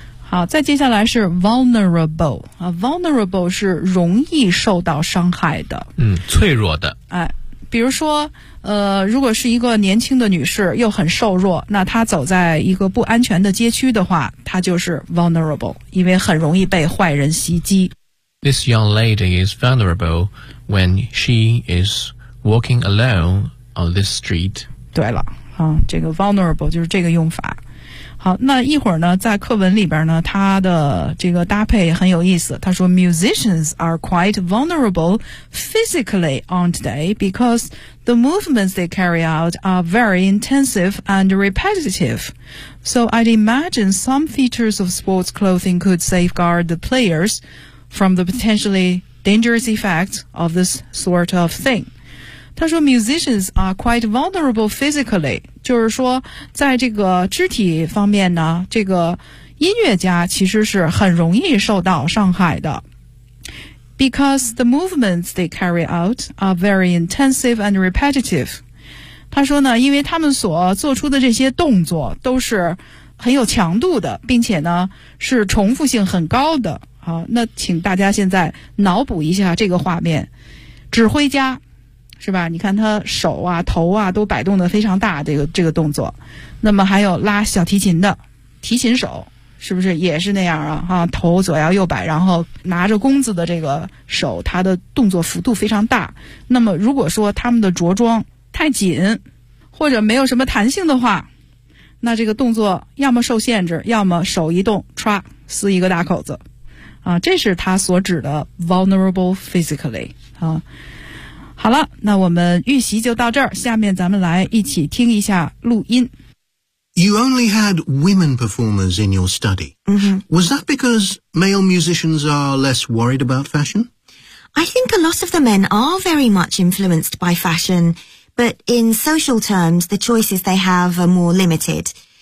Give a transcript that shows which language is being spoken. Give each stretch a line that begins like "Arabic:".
Chinese: 好，再接下来是 vulnerable, vulnerable 是容易受到伤害的。嗯，脆弱的。哎，比如说如果是一个年轻的女士又很瘦弱，那她走在一个不安全的街区的话，她就是 vulnerable, 因为很容易被坏人袭击。
English: This young lady is vulnerable when she is walking alone on this street.
Chinese: 对了，这个 vulnerable 就是这个用法。好，那一会儿呢在课文里边呢他的这个搭配很有意思，他说
English: musicians are quite vulnerable physically, aren't they? Because the movements they carry out are very intensive and repetitive. So I'd imagine some features of sports clothing could safeguard the players from the potentially dangerous effects of this sort of thing.
Chinese: 他说
English: musicians are quite vulnerable physically，
Chinese: 就是说在这个肢体方面呢，这个音乐家其实是很容易受到伤害的。
English: Because the movements they carry out are very intensive and repetitive.
Chinese: 他说呢，因为他们所做出的这些动作都是很有强度的，并且呢是重复性很高的。好，那请大家现在脑补一下这个画面。指挥家，是吧？你看他手啊、头啊都摆动得非常大，这个动作。那么还有拉小提琴的提琴手。是不是也是那样啊？啊，头左摇右摆，然后拿着弓子的这个手，他的动作幅度非常大。那么如果说他们的着装太紧，或者没有什么弹性的话，那这个动作要么受限制，要么手一动唰撕一个大口子。啊，这是他所指的 vulnerable physically。啊，好了，那我们预习就到这儿，下面咱们来一起听一下录音。
English: You only had women performers in your study. Mm-hmm. Was that because male musicians are less worried about fashion? I think a lot of the men are very much influenced by fashion, but in social terms, the choices they have are more limited.